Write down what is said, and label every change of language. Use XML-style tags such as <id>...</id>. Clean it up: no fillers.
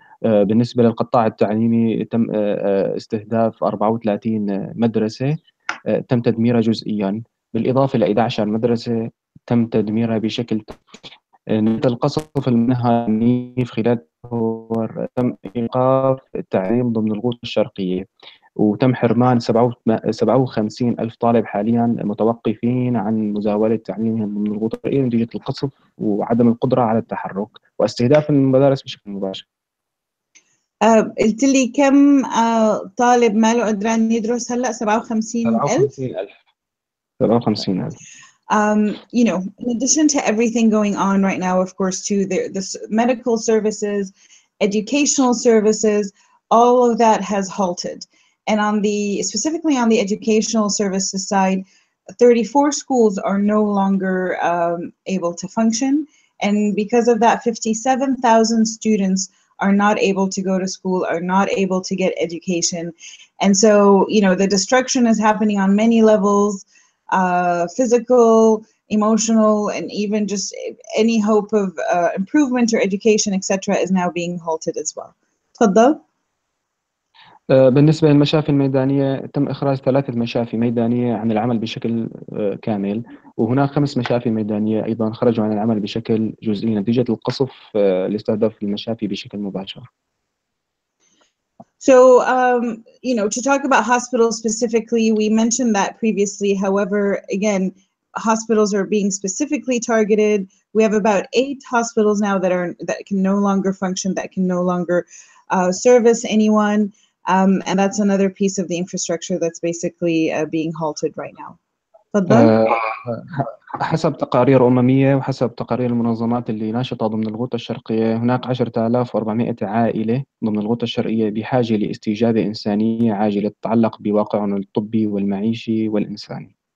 <ar>بالنسبة للقطاع التعليمي تم استهداف 34 مدرسة تم تدميرها جزئيا، بالإضافة ل 11 مدرسة تم تدميرها بشكل القصف المنهجي خلال تم إيقاف التعليم ضمن الغوطة الشرقية، وتم حرمان 57 ألف طالب حاليا متوقفين عن مزاولة تعليمهم ضمن الغوطة الشرقية نتيجة القصف وعدم القدرة على التحرك واستهداف المدارس بشكل مباشر. قلت لي كم طالب ما له قدران يدرس هلا؟ 57,000. 57,000.</ar> <en>You know, in addition to everything going on right now, of course, too, the medical services, educational services, all of that has halted. And specifically on the educational services side, 34 schools are no longer able to function. And because of that, 57,000 students are not able to go to school, are not able to get education. And so, you know, the destruction is happening on many levels. Physical, emotional, and even just any hope of improvement or education, etc., is now being halted as well.</en> <ar>تفضل. بالنسبة للمشافي الميدانية تم إخراج 3 مشافي ميدانية عن العمل بشكل كامل، وهناك 5 مشافي ميدانية أيضا خرجوا عن العمل بشكل جزئي نتيجة القصف اللي استهدف المشافي بشكل مباشر.</ar> <en>So, you know, to talk about hospitals specifically, we mentioned that previously. However, again, hospitals are being specifically targeted. We have about 8 hospitals now that can no longer function, that can no longer service anyone. And that's another piece of the infrastructure that's basically being halted right now.</en> <ar>تفضل. حسب تقارير أممية وحسب تقارير المنظمات اللي ناشطة ضمن الغوطة الشرقية، هناك 10,400 عائلة ضمن الغوطة الشرقية بحاجة لاستجابة إنسانية عاجلة تتعلق بواقعهم الطبي والمعيشي والإنساني.</ar>